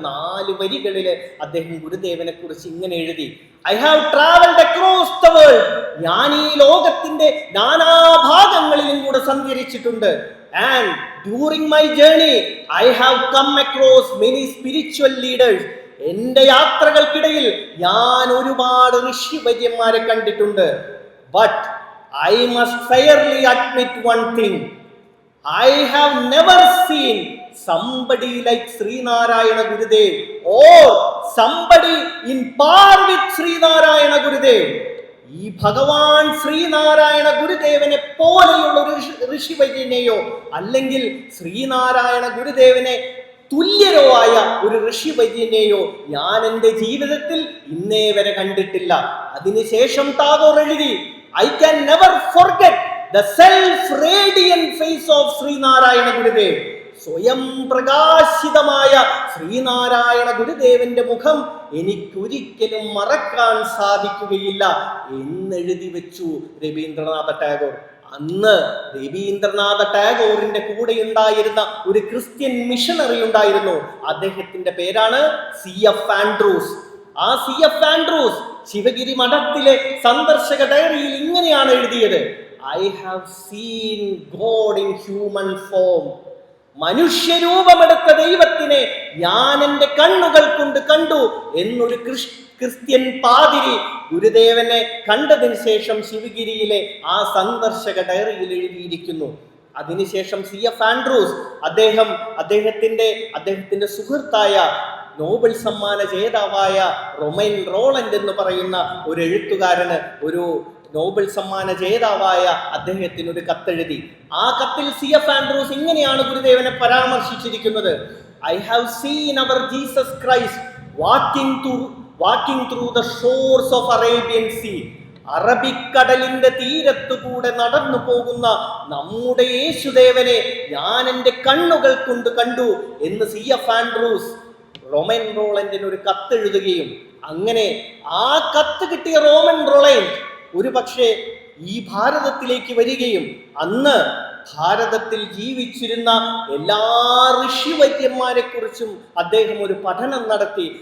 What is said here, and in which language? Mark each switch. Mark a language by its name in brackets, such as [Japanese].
[Malayalam] 4 വരികളിൽ അദ്ദേഹം ഗുരുദേവനെ കുറിച്ച് ഇങ്ങനെ എഴുതി, [English] I have travelled across the world, [Malayalam] ഞാൻ ഈ ലോകത്തിന്റെ നാനാഭാഗങ്ങളിലും കൂടെ സഞ്ചരിച്ചിട്ടുണ്ട്. [English] And during my journey, I have come across many spiritual leaders. [Malayalam] എന്റെ യാത്രകൾക്കിടയിൽ ഞാൻ ഒരുപാട് ഋഷിവര്യന്മാരെ കണ്ടിട്ടുണ്ട്. [English] But I must fairly admit one thing. I have never seen somebody like Srinarayana Gurudev or somebody in par with Srinarayana Gurudev. [Malayalam] ഈ ഭഗവാൻ ശ്രീനാരായണ ഗുരുദേവനെ പോലെയുള്ള ഒരു ഋഷിവര്യനെയോ അല്ലെങ്കിൽ ശ്രീനാരായണ ഗുരുദേവനെ തുല്യരോ ആയ ഒരു ഋഷിവര്യനെയോ ഞാൻ എൻ്റെ ജീവിതത്തിൽ ഇന്നേ വരെ കണ്ടിട്ടില്ല. അതിനുശേഷം ടാഗോർ എഴുതി, [English] I can never forget the self-radiant face of Sree Narayana Gurudev. [Malayalam] സ്വയം പ്രകാശിതമായ ശ്രീനാരായണ ഗുരുദേവന്റെ മുഖം എനിക്കൊരിക്കലും മറക്കാൻ സാധിക്കുകയില്ല എന്നെഴുതി വെച്ചു രവീന്ദ്രനാഥ ടാഗോർ. അന്ന് രവീന്ദ്രനാഥ ടാഗോറിന്റെ കൂടെ ഉണ്ടായിരുന്ന ഒരു ക്രിസ്ത്യൻ മിഷണറി ഉണ്ടായിരുന്നു. അദ്ദേഹത്തിന്റെ പേരാണ് CF ആൻഡ്രൂസ്. ആ CF ആൻഡ്രൂസ് ശിവഗിരി മഠത്തിലെ സന്ദർശക ഡയറിയിൽ ഇങ്ങനെയാണ് എഴുതിയത്, [English] I have seen God in human form. [Malayalam] മനുഷ്യരൂപമെടുത്ത ദൈവത്തിനെ ഞാൻ എൻ്റെ കണ്ണുകൾ കൊണ്ട് കണ്ടു എന്നൊരു ക്രിസ്ത്യൻ പാതിരി ഗുരുദേവനെ കണ്ടതിന് ശേഷം ശിവഗിരിയിലെ ആ സന്ദർശക ഡയറിയിൽ എഴുതിയിരിക്കുന്നു. അതിനുശേഷം CF ആൻഡ്രൂസ് അദ്ദേഹത്തിന്റെ സുഹൃത്തായ നോബൽ സമ്മാന ജേതാവായ റൊമൈൻ റോളൻഡ് എന്ന് പറയുന്ന ഒരു എഴുത്തുകാരന് ഒരു നോബൽ സമ്മാന ജേതാവായ അദ്ദേഹത്തിന് ഒരു കത്തെഴുതി. ആ കത്തിൽ CF ആൻഡ്രൂസ് ഇങ്ങനെയാണ് ഗുരുദേവനെ പരാമർശിച്ചിരിക്കുന്നത്: [English] I have seen our Jesus Christ walking through the shores of Arabian Sea. [Malayalam] അറബിക്കടലിന്റെ തീരത്തുകൂടെ നടന്നു പോകുന്ന നമ്മുടെ യേശുദേവനെ ഞാൻ എൻ്റെ കണ്ണുകൾ കൊണ്ട് കണ്ടു എന്ന് CF ആൻഡ്രൂസ് റോമൻ റോളൻഡിന് ഒരു കത്തെഴുതുകയും, അങ്ങനെ ആ കത്ത് കിട്ടിയ റോമൻ റോളൻഡ് ഒരു പക്ഷേ ഈ ഭാരതത്തിലേക്ക് വരികയും അന്ന് ഭാരതത്തിൽ ജീവിച്ചിരുന്ന എല്ലാ ഋഷിവര്യന്മാരെ കുറിച്ചും അദ്ദേഹം ഒരു പഠനം നടത്തി.